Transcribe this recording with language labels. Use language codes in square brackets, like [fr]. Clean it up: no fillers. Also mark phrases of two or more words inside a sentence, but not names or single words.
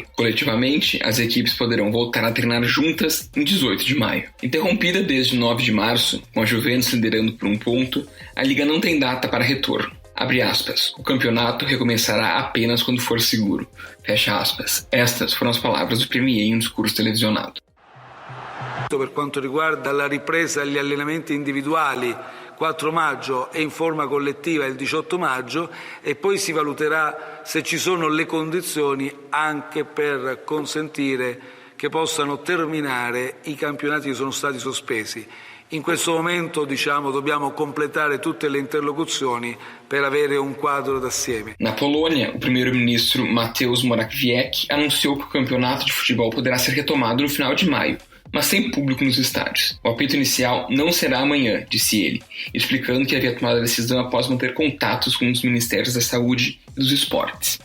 [pt] Coletivamente, as equipes poderão voltar a treinar juntas em 18 de maio. Interrompida desde 9 de março, com a Juventus liderando por 1 ponto, a Liga não tem data para retorno. Abre aspas, o campeonato recomeçará apenas quando for seguro. Fecha aspas. Estas foram as palavras do Premier em um discurso televisionado. [it] Per quanto riguarda la ripresa degli allenamenti individuali 4 maggio e in forma collettiva il 18 maggio e poi si valuterà se ci sono le condizioni anche per consentire che possano terminare i campionati che sono stati sospesi. In questo momento, dobbiamo completare tutte le interlocuzioni per avere un quadro d'assieme. [pt] Na Polônia, o primeiro-ministro Mateusz Morawiecki anunciou que o campeonato de futebol poderá ser retomado no final de maio, mas sem público nos estádios. O apito inicial não será amanhã, disse ele, explicando que havia tomado a decisão após manter contatos com os ministérios da saúde e dos esportes.